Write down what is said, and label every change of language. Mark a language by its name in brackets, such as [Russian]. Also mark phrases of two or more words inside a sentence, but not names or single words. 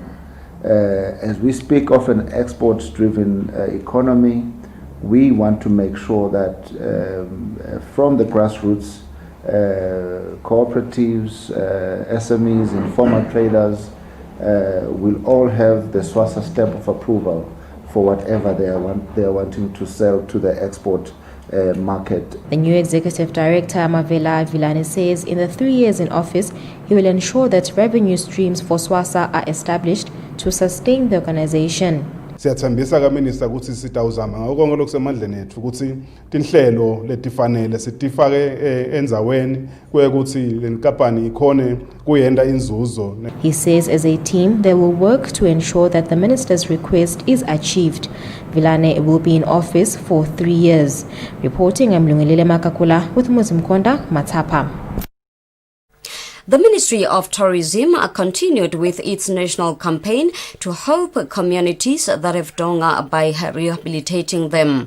[English] As we speak of an exports-driven economy, we want to make sure that from the grassroots, cooperatives, SMEs, informal traders will all have the SWASA stamp of approval for whatever they are wanting to sell to the export market. The new executive director, Mavela Vilane, says in the 3 years in office, he will ensure that revenue streams for SWASA are established to sustain the organization. [Swati] Siyathembisa kaMinista ukuthi sitawuzama ngako konke lokusemandleni ethu ukuthi tinhlelo letifanele sitifake endzaweni kwekuthi lenkampani ikhone kuyenda inzuzo. [English] He says as a team they will work to ensure that the minister's request is achieved. Vilane will be in office for 3 years. Reporting, I'm Lungelele Makakula with Muzimkonda Matapa. The Ministry of Tourism continued with its national campaign to help communities that have donga by rehabilitating them.